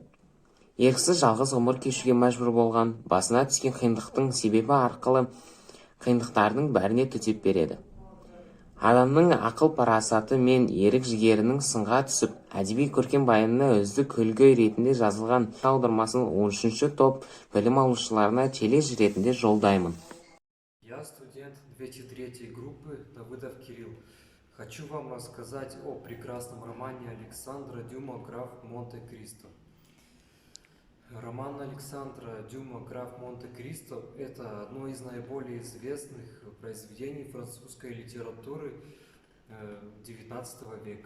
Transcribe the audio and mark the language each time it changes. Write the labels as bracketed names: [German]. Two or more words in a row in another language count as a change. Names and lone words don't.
[Kazakh] Еріксіз жалғыз ғұмыр кешуге мәжбүр болған, басына түскен қиындықтың себебі арқылы қиындықтардың бәріне төтеп береді. Адамның ақыл парасаты мен ерік жігерінің сынға түсіп, әдеби көркем баянына үздік үлгі ретінде жазылған аудармасын 13-ші топ білім алушыларына челлендж ретінде жолдаймын. [Russian] Я студент 203 группы Давыдов Кирилл. Хочу вам рассказать о прекрасном романе Александра Дюма «Граф Монте-Кристо». Роман Александра Дюма «Граф Монте-Кристо» – это одно из наиболее известных произведений французской литературы XIX века.